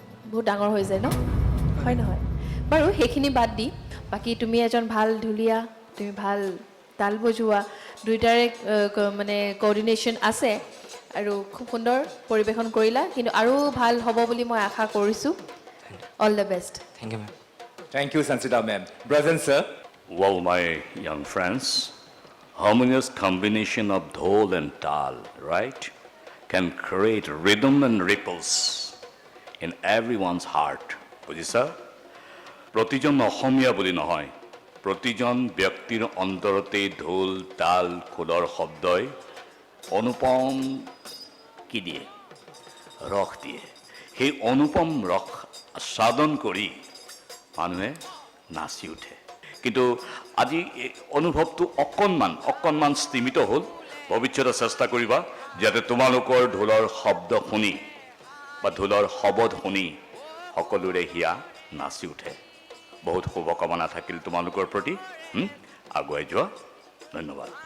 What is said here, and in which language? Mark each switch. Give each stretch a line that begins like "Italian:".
Assamese: বহুত ডাঙৰ হৈ যায় ন হয় নহয় বাৰু সেইখিনি বাদ দি বাকী তুমি এজন ভাল ঢুলীয়া তুমি ভাল তাল বজোৱা দুয়োটাৰে মানে কোঅৰ্ডিনেশ্যন আছে আৰু খুব সুন্দৰ পৰিৱেশন কৰিলা কিন্তু আৰু ভাল হ'ব বুলি মই আশা কৰিছোঁ
English: All the best thank you ma'am thank you Sanchita ma'am Brajen sir Well, my young friends, harmonious combination of dhol and tal, right, can create rhythm and ripples in everyone's heart.
Assamese: বুজিছা প্ৰতিজন অসমীয়া বুলি নহয় প্ৰতিজন ব্যক্তিৰ অন্তৰতে ঢোল তাল খোলৰ শব্দই অনুপম কি দিয়ে ৰস দিয়ে সেই অনুপম ৰস আস্বাদন কৰি মানুহে নাচি উঠে কিন্তু আজি এই অনুভৱটো অকণমান স্তিমিত হ'ল ভৱিষ্যতে চেষ্টা কৰিবা যাতে তোমালোকৰ ঢোলৰ শব্দ শুনি বা ঢোলৰ শব্দ শুনি সকলোৰে হিয়া নাচি উঠে বহুত শুভকামনা থাকিল তোমালোকৰ প্ৰতি আগুৱাই যোৱা ধন্যবাদ